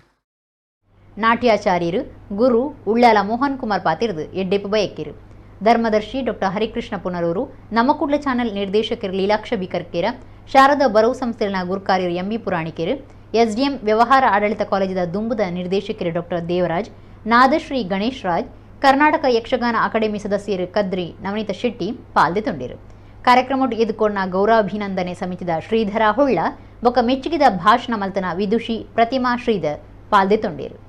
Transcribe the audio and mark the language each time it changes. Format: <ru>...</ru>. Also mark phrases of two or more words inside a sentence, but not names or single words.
<tcy>ನಾಟ್ಯಾಚಾರ್ಯರು ಗುರು ಉಳ್ಳಾಲ ಮೋಹನ್ ಕುಮಾರ್ ಪಾತಿರ್ದು ಎಡ್ಡೆಪ್ಪು ಬಯಕೇರು. ಧರ್ಮದರ್ಶಿ ಡಾಕ್ಟರ್ ಹರಿಕೃಷ್ಣ ಪುನರೂರು, ನಮ್ಮ ಕುಡ್ಲ ಚಾನಲ್ ನಿರ್ದೇಶಕರು ಲೀಲಾಕ್ಷ ಬಿಕರ್ಕೇರ, ಶಾರದಾ ಬರವು ಸಂಸ್ಥೆಯ ಗುರುಕಾರ್ಯರು MB ಪುರಾಣಿಕೇರು, SDM ವ್ಯವಹಾರ ಆಡಳಿತ ಕಾಲೇಜಿನ ದುಂಬುದ ನಿರ್ದೇಶಕರು ಡಾಕ್ಟರ್ ದೇವರಾಜ್, ನಾದಶ್ರೀ ಗಣೇಶ್ ರಾಜ್, ಕರ್ನಾಟಕ ಯಕ್ಷಗಾನ ಅಕಾಡೆಮಿ ಸದಸ್ಯರು ಕದ್ರಿ ನವನೀತ ಶೆಟ್ಟಿ ಪಾಲ್ದೆತೊಂಡಿರು. ಕಾರ್ಯಕ್ರಮ ಎದುಕೊಂಡ ಗೌರವಾಭಿನಂದನೆ ಸಮಿತಿದ ಶ್ರೀಧರ ಹೊಳ್ಳ ಬೊಕ್ಕ ಮೆಚ್ಚುಗಿದ ಭಾಷಣ ಮಲ್ತನ ವಿದುಷಿ ಪ್ರತಿಮಾ ಶ್ರೀಧರ್ ಪಾಲ್ದೆತೊಂಡಿರು.</tcy>